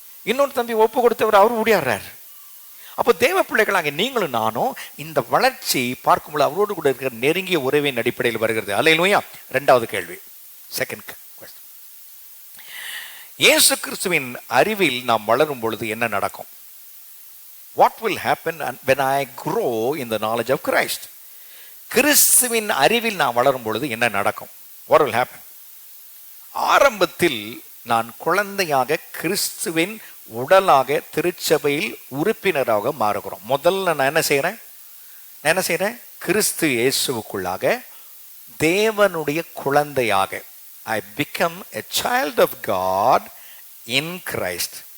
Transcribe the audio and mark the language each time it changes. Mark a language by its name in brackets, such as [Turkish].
[Tamil] இன்னொரு தம்பி ஒப்பு கொடுத்தவர், அவர் ஊழியாடுறார். அப்போ தேவ பிள்ளைகளாக நீங்களும் நானும் இந்த வளர்ச்சி பார்க்கும்போது அவரோடு கூட இருக்கிற நெருங்கிய உறவின் அடிப்படையில் வருகிறது. அல்லேலூயா. இரண்டாவது கேள்வி, [English] second question, [Tamil] இயேசு கிறிஸ்துவின் அறிவில் நாம் வளரும் பொழுது என்ன நடக்கும்? [English] What will happen when I grow in the knowledge of Christ? [Tamil] கிறிஸ்துவின் அறிவில் நாம் வளரும் பொழுது என்ன நடக்கும்? [English] What will happen? [Tamil] ஆரம்பத்தில் நான் குழந்தையாக கிறிஸ்துவின் உடலாக திருச்சபையில் உறுப்பினராக மாறுகிறோம். முதல்ல நான் என்ன செய்கிறேன்? கிறிஸ்து இயேசுவுக்குள்ளாக தேவனுடைய குழந்தையாக [English] I become a child of God in Christ.